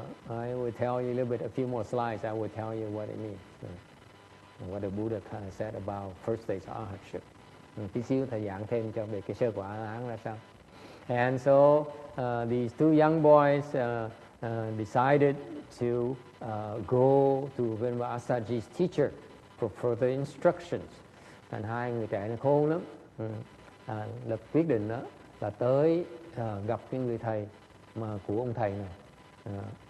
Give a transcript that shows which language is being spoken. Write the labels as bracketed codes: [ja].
[en] I will tell you a little bit, a few more slides. I will tell you what it means, what the Buddha kind of said about first day's arhatship. [vi] Tí xíu thầy giảng thêm cho về cái sơ quả La Hán ra sao. [en] And so these two young boys decided to go to Venerable Asaji's teacher for further instructions. [vi] Thành hai người trẻ nó khôn lắm, lập quyết định đó là tới gặp cái người thầy mà của ông thầy này.